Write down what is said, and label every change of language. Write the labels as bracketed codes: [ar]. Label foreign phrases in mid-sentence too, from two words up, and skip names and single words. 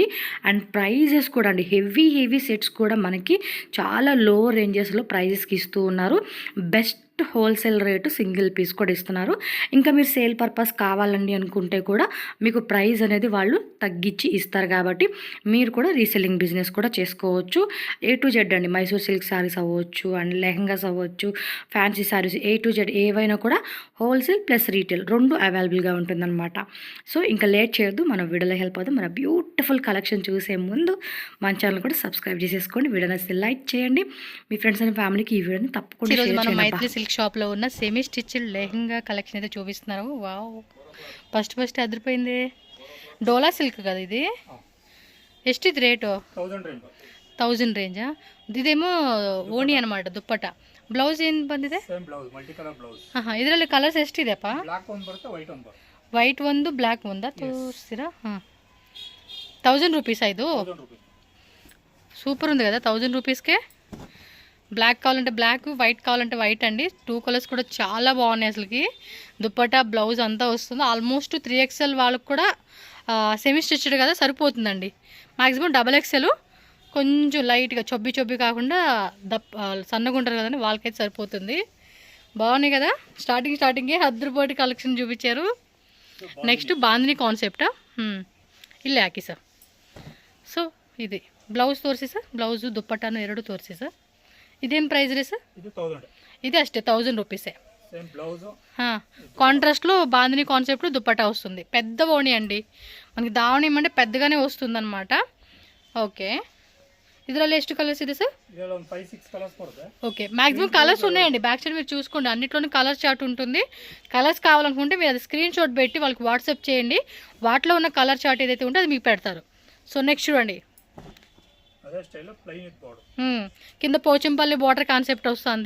[en] and prices [te] కూడా అండి, [en] heavy sets [te] కూడా మనకి చాలా [en] low ranges [te] ప్రైజెస్కి ఇస్తూ ఉన్నారు. [en] best wholesale rate, single piece [te] కూడా ఇస్తున్నారు. ఇంకా మీరు [en] sale purpose [te] కావాలండి అనుకుంటే కూడా మీకు ప్రైస్ అనేది వాళ్ళు తగ్గించి ఇస్తారు. కాబట్టి మీరు కూడా [en] reselling business [te] కూడా చేసుకోవచ్చు. [en] A to Z [te] అండి, [en] Mysore silk sarees [te] అవ్వచ్చు, [en] and lehengas [te] అవ్వచ్చు, [en] fancy sarees, A to Z [te] ఏవైనా కూడా [en] wholesale plus retail [te] రెండు అవైలబుల్గా ఉంటుందన్నమాట. సో ఇంకా లేట్ చేయొద్దు, మన వీడియోలో హెల్ప్ అవుతుంది. మన [en] beautiful collection [te] చూసే ముందు మన ఛానల్ కూడా సబ్స్క్రైబ్ చేసేసుకోండి. వీడియో నచ్చితే లైక్ చేయండి. మీ [en] friends and family [te] ఈ వీడియోని తప్పకుండా షేర్ చేయండి. షాప్లో ఉన్న [en] semi stitched lehenga collection [te] అయితే చూపిస్తున్నారు. [en] wow, first [te] అదిరిపోయింది. [en] Dola silk [te] కదా ఇది? ಎಷ್ಟು ఇది రేటు? 1000 రేంజా? ఇదేమో ಓಣಿ అనమాట, [kn] ದುಪ್ಪಟ. ಬ್ಲೌಸ್ ಏನು ಬಂದಿದೆ? ಇದರಲ್ಲಿ ಕಲರ್ಸ್ ಎಷ್ಟಿದೆಪ್ಪ? ವೈಟ್ ಒಂದು, ಬ್ಲ್ಯಾಕ್ ಒಂದಾ ತೋರಿಸ್ತೀರಾ? [te] 1000 రూపీసా ಇದು? సూపర్ ఉంది కదా 1000 రూపీస్కే. బ్లాక్ కావాలంటే బ్లాక్, వైట్ కావాలంటే వైట్ అండి. 2 కలర్స్ కూడా చాలా బాగున్నాయి అసలుకి. దుప్పటా బ్లౌజ్ అంతా వస్తుంది. ఆల్మోస్ట్ 3XL వాళ్ళకి కూడా [en] semi stitched [te] కదా సరిపోతుందండి. మ్యాక్సిమం XXL కొంచెం లైట్గా చొబ్బి కాకుండా సన్నగా ఉంటారు కదండి, వాళ్ళకైతే సరిపోతుంది. బాగున్నాయి కదా. స్టార్టింగే హద్దుపోటి కలెక్షన్ చూపించారు. నెక్స్ట్ బాందిని కాన్సెప్టా, [kn] ಇಲ್ಲಿ ಹಾಕಿ ಸರ್. ಸೊ ಇದು ಬ್ಲೌಸ್ ತೋರಿಸಿ ಸರ್. ಬ್ಲೌಸು ದುಪ್ಪಟ್ಟಾನು ಎರಡು ತೋರಿಸಿ ಸರ್. [te] ఇదేం ప్రైస్ రే సార్? ఇది అಷ್ಟೇ 1000 రూపీసే. కాంట్రాస్ట్లో బాందిని కాన్సెప్ట్ దుప్పటా వస్తుంది. పెద్ద ఓణి అండి, మనకి దావణి ఏమంటే పెద్దగానే వస్తుంది అనమాట. ఓకే, [kn] ಇದರಲ್ಲಿ ಎಷ್ಟು కలర్స్ ಇದೆ సార్? [te] ఓకే, [en] maximum colours [te] ఉన్నాయండి. [en] back side [te] మీరు చూసుకోండి, అన్నిట్లోనే [en] colour chart [te] ఉంటుంది. కలర్స్ కావాలనుకుంటే మీరు అది [en] screen shot [te] పెట్టి వాళ్ళకి వాట్సాప్ చేయండి. వాటిలో ఉన్న [en] colour chart [te] ఏదైతే ఉంటే అది మీకు పెడతారు. [en] so next [te] చూడండి, కింద పోచంపల్లి [en] border concept [te] వస్తుంది.